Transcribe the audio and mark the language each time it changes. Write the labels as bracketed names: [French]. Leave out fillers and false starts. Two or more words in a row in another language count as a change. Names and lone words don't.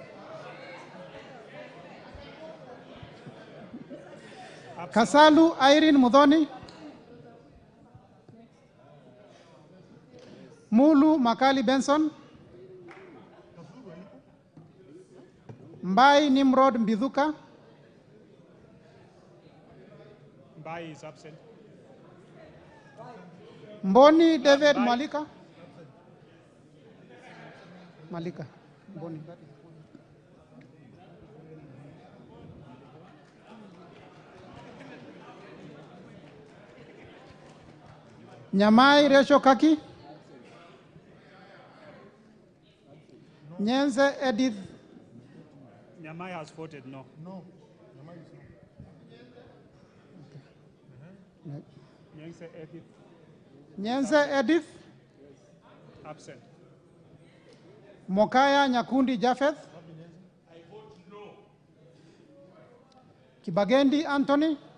[English] Kasalu Irene Mudhoni. Mulu Makali Benson. Mbai Nimrod Mbithuka. Mbai is absent. Mboni David Mbai. Malika. Malika. Mboni. Nyamai Resho Kaki. Nyenze Edith. Nyamai has voted no. No. Nyamai is no. Nyense Edith. Nyenze Edith. Absent. Mokaya Nyakundi Japheth. Kibagendi Anthony.